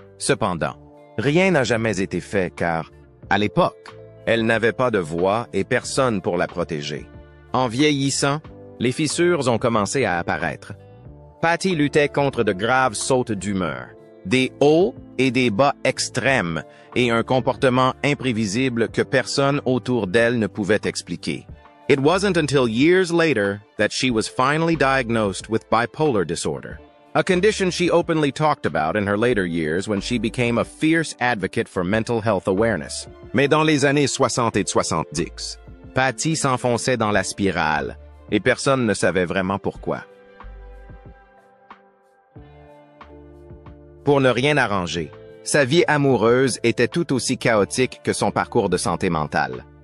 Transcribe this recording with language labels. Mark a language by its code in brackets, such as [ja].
[fr] Cependant, rien n'a jamais été fait car, à l'époque, elle n'avait pas de voix et personne pour la protéger. En vieillissant, les fissures ont commencé à apparaître. Patty luttait contre de graves sautes d'humeur, des hauts et des bas extrêmes et un comportement imprévisible que personne autour d'elle ne pouvait expliquer. [en] It wasn't until years later that she was finally diagnosed with bipolar disorder, a condition she openly talked about in her later years when she became a fierce advocate for mental health awareness. [fr] Mais dans les années 60 et 70, Patty s'enfonçait dans la spirale et personne ne savait vraiment pourquoi. Pour ne rien arranger, sa vie amoureuse était tout aussi chaotique que son parcours de santé mentale.